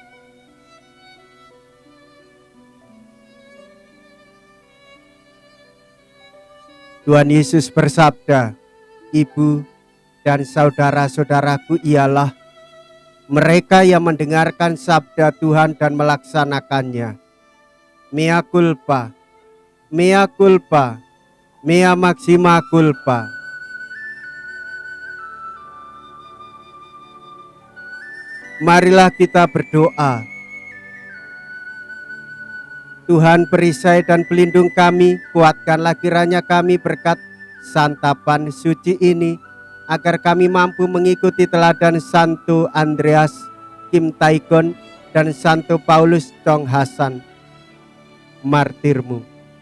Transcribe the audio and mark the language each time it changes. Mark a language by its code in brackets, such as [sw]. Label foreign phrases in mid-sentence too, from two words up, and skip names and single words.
[id] Tuhan Yesus bersabda, "Ibu dan saudara-saudaraku ialah mereka yang mendengarkan sabda Tuhan dan melaksanakannya. [la] Mea culpa, mea culpa, mea maxima culpa." [id] Marilah kita berdoa. Tuhan perisai dan pelindung kami, kuatkanlah kiranya kami berkat santapan suci ini, agar kami mampu mengikuti teladan Santo Andreas Kim Taegon dan Santo Paulus Chong Hasan, martirmu.